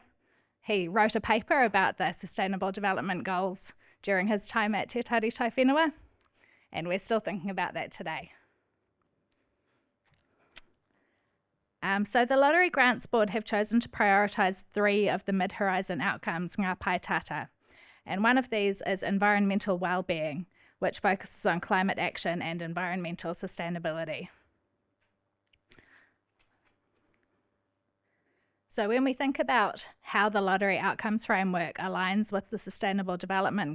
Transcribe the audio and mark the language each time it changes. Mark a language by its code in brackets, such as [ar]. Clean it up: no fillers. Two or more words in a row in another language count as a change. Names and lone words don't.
[en] He wrote a paper about the Sustainable Development Goals during his time at Te Tari Tai Whenua, and we're still thinking about that today. So the Lottery Grants Board have chosen to prioritise 3 of the mid-horizon outcomes, [mi] ngā pai tata, [en] and one of these is environmental well-being, which focuses on climate action and environmental sustainability. So when we think about how the Lottery Outcomes Framework aligns with the Sustainable Development